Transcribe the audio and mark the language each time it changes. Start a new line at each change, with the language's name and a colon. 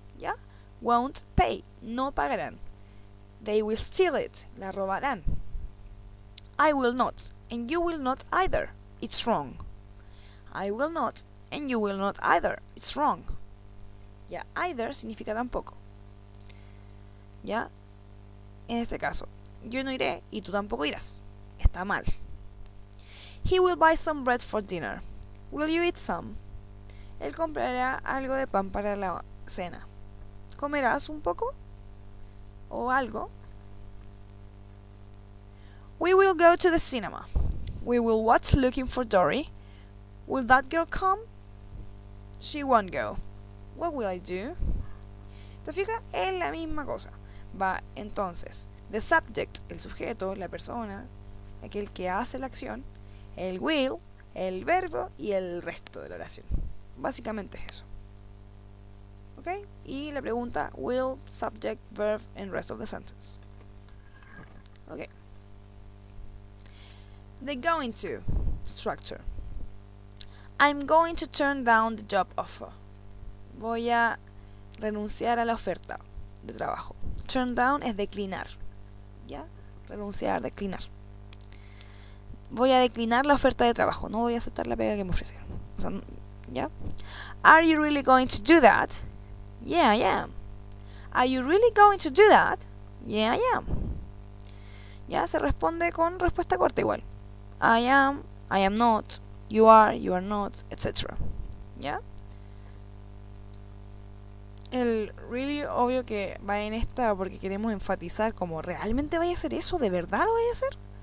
English: ¿Ya? Won't pay.
Spanish: No pagarán.
English: They will steal it.
Spanish: La robarán.
English: I will not. And you will not either. It's wrong. I will not. And you will not either. It's wrong.
Spanish: Ya, either significa tampoco. Ya, en este caso, yo no iré y tú tampoco irás. Está mal.
English: He will buy some bread for dinner. Will you eat some?
Spanish: Él comprará algo de pan para la cena. ¿Comerás un poco? ¿O algo?
English: We will go to the cinema. We will watch Looking for Dory. Will that girl come? She won't go. What will I do?
Spanish: ¿Te fijas? Es la misma cosa. Va, entonces,
English: the subject,
Spanish: el sujeto, la persona, aquel que hace la acción, el will, el verbo y el resto de la oración. Básicamente es eso.
English: ¿Ok?
Spanish: Y la pregunta
English: will, subject, verb, and rest of the sentence. Ok. The going to structure. I'm going to turn down the job offer.
Spanish: Voy a renunciar a la oferta de trabajo. Turn down es declinar. ¿Ya? Renunciar, declinar. Voy a declinar la oferta de trabajo. No voy a aceptar la pega que me ofrecieron. O sea, ¿ya?
English: Are you really going to do that? Yeah, I am. Are you really going to do that? Yeah, I am.
Spanish: Ya se responde con respuesta corta igual.
English: I am not, you are not,
Spanish: etc. ¿Ya? El really obvio que va en esta porque queremos enfatizar como ¿realmente vaya a hacer eso? ¿De verdad lo vaya a hacer?